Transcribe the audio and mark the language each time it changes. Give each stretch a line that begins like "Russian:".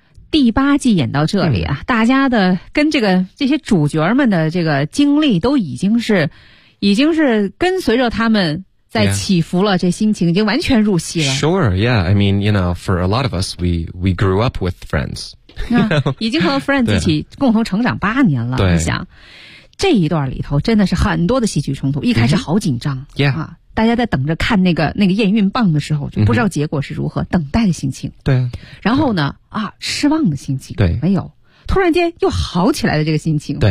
Chinese: 第八季演到这里啊，大家的跟这个这些主角们的这个经历都已经是跟随着他们在起伏了，这心情已经完全入戏了。
English: Sure, yeah. I mean, you know, for a lot of us, we grew up with Friends. You
Chinese: know? 已经和 Friends 一起共同成长八年了。对，你想这一段里头真的是很多的戏剧冲突，一开始好紧张。
English: Mm-hmm. Yeah.
Chinese: 大家在等着看那个验孕棒的时候，就不知道结果是如何，等待的心情。对。然后呢，啊，失望的心情。对。没有。突然间又好起来的这个心情。